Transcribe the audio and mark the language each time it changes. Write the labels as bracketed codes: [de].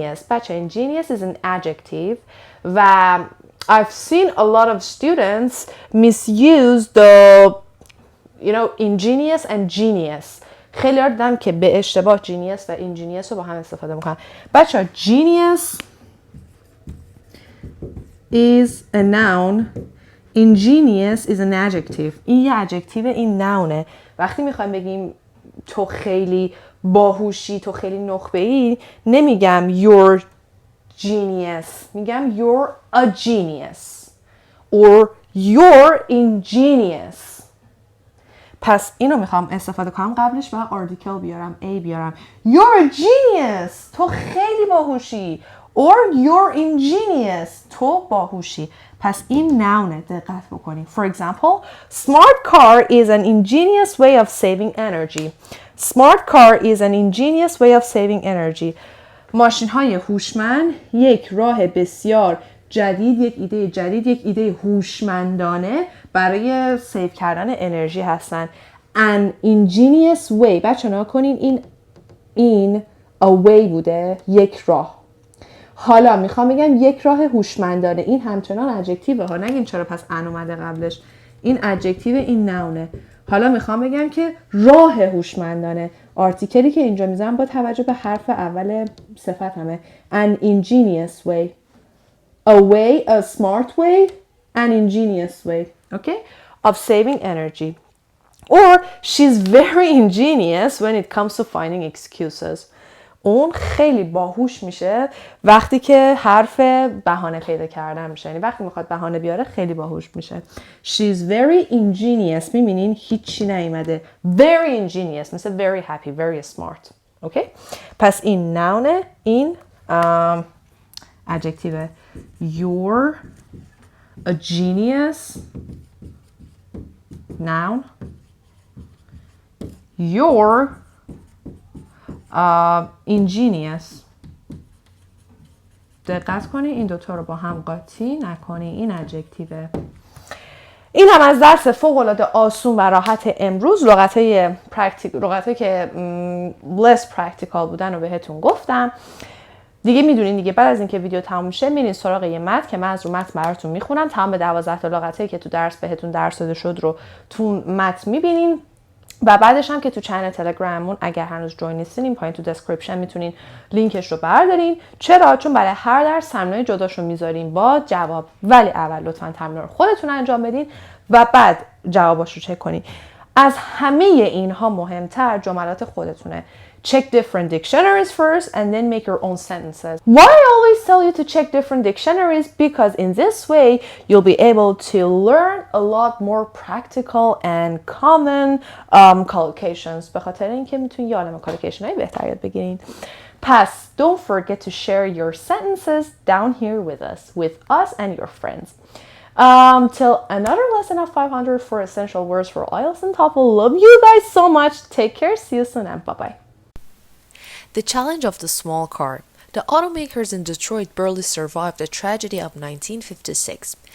[en] بچه ingenious is an adjective و I've seen a lot of students misuse the ingenious and genius. [fa] خیلی دیدم که به اشتباه genius و ingenious رو با هم استفاده میکنن. [en] بچه genius is a noun, ingenious is an adjective. [fa] این یه adjective، این nounه. وقتی میخوایم بگیم تو خیلی باهوشی، تو خیلی نخبه‌ای، نمیگم [en] you're genius، [fa] میگم [en] you're a genius or you're ingenious. [fa] پس اینو میخوام استفاده کنم قبلش باید آرتیکل بیارم، A بیارم. [en] You're a genius. [fa] تو خیلی باهوشی. [en] Or you're ingenious. [fa] تو باهوشی. پس این noun دقت بکنید. [en] For example, smart car is an ingenious way of saving energy. Smart car is an ingenious way of saving energy. [fa] ماشین های هوشمند یک راه بسیار جدید، یک ایده هوشمندانه برای سیو کردن انرژی هستن. [en] An ingenious way. [fa] بچه نگاه کنین این a way بوده، یک راه. حالا میخوام بگم یک راه هوشمندانه. این همچنان ادجکتیوه ها، نگین چرا پس ان اومده قبلش. این ادجکتیو، این نونه. حالا میخوام بگم که راه هوشمندانه. آرتیکلی که اینجا میذارم با توجه به حرف اول صفت همه. [en] An ingenious way. A way, a smart way, an ingenious way, okay, of saving energy. Or she's very ingenious when it comes to finding excuses. [fa] اون خیلی باهوش میشه وقتی که حرف بهانه پیدا کردن میشه. یعنی وقتی میخواد بهانه بیاره خیلی باهوش میشه. [en] She's very ingenious. [fa] میبینین هیچی نیومده. [en] Very ingenious مثل very happy, very smart. Okay? [fa] پس این noun، این adjective. You're [en] a genius, noun. You're ingenious. [fa] دقت کنی این دوتا رو با هم قاطی نکنی. این ادجکتیوه. این هم از درس فوق‌العاده آسون و راحت امروز. لغاتای که less practical بودن رو بهتون گفتم. دیگه میدونین دیگه بعد از اینکه ویدیو تموم شه میرین سراغ یه متن که من از رو متن براتون میخونم. تمام 12 تا لغاتی که تو درس بهتون درس داده شد رو تو متن میبینین و بعدش هم که تو چنل تلگراممون اگر هنوز جوین نیستین این پایین تو دسکریپشن میتونین لینکش رو بردارین. چرا؟ چون برای هر درس تمرین جداشو میذاریم با جواب، ولی اول لطفا تمرین رو خودتون انجام بدین و بعد جواباش رو چک کنین. از همه اینها مهمتر جملات خودتونه. [en] Check different dictionaries first and then make your own sentences. Why I always tell you to check different dictionaries? Because in this way you'll be able to learn a lot more practical and common collocations. [fa] به خاطر اینکه میتونید یه عالمه collocation های بهتر یاد بگیرین. [en] پس don't forget to share your sentences down here with us and your friends. Till another lesson of 500 for essential words for IELTS and TOEFL. Love you guys so much. Take care. See you soon and bye-bye. The challenge of the small car. The automakers in Detroit barely survived the tragedy of 1956.